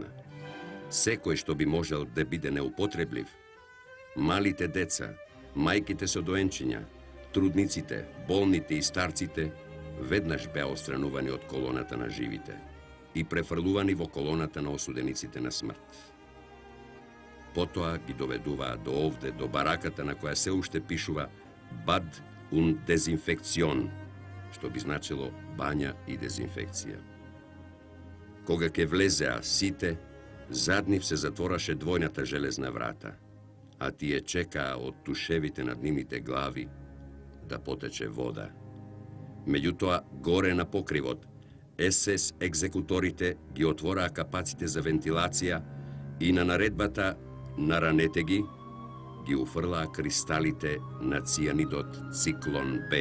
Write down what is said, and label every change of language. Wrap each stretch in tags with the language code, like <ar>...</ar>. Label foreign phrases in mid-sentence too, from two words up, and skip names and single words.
<mk>Секој што би можел да биде неупотреблив, малите деца, мајките со доенчиња, трудниците, болните и старците, веднаш беа отстранувани од колоната на живите и префрлувани во колоната на осудениците на смрт. Потоа ги доведуваа до овде, до бараката на која се уште пишува</mk> <de>Bad und Desinfektion,</de> <sr>što bi značilo banja i dezinfekcija.</sr> <mk>Кога ке влезеа сите, зад нив се затвораше двојната железна врата, а тие чекаа од тушевите над нивните глави да потече вода. Меѓутоа, горе на покривот, СС екзекуторите ги отвораа капаците за вентилација и на наредбата наранете ги уфрлаа кристалите на цијанидот циклон Б.</mk>